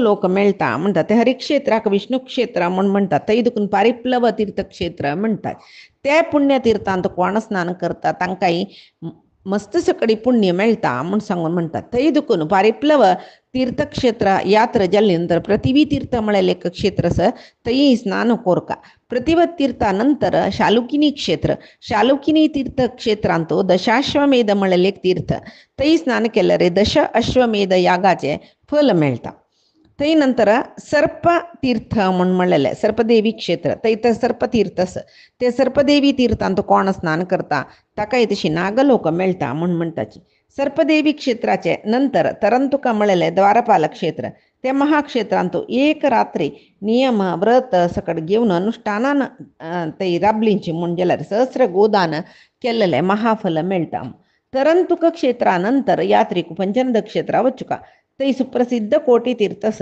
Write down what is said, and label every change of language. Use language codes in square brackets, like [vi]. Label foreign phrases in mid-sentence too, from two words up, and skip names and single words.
[kok] लोक मेळटा म्हणटा ते हरिक्षेत्राक विष्णू क्षेत्र म्हूण म्हणटा थंय दुखून पारिप्लव तीर्थक्षेत्र म्हणटात त्या पुण्यतीर्थांत कोण स्नान करता तांकांय मस्त सकडी पुण्य मेळटा म्हूण सांगून म्हणटात थंय दुखून पारिप्लव तीर्थक्षेत्र यात्रा जाल्ले नंतर प्रतिवी तीर्थ म्हळ्यार एक क्षेत्र आसा थंय स्नान कोरका प्रतिवत तीर्था नंतर शालुकिनी क्षेत्र शालुकिनी तीर्थक्षेत्रांत दशाश्वमेध म्हळ्यार एक तीर्थ थंय स्नान केल्यार दश अश्वमेध यागाचे फल मेळटा थंय नंतर सर्प तीर्थ म्हूण म्हणलेले सर्पदेवी क्षेत्र थंय तर सर्पतीर्थ आसा ते सर्पदेवी तीर्थांत कोण स्नान करता ताकाय तशी नागलोक मेळटा म्हूण म्हणटाची सर्पदेवी क्षेत्राचे नंतर तरंतुका म्हळेले द्वारपालक क्षेत्र त्या महाक्षेत्रांत एक रात्री नियम व्रत सकट घेवन अनुष्ठानान थंय राबलींची म्हूण जाल्यार सहस्र गोदान केल्लेले महाफल मेळटा तरंतुक क्षेत्रा नंतर यात्रीक पंचनद क्षेत्रा वचुका थंय सुप्रसिद्ध कोटी तीर्थ आसा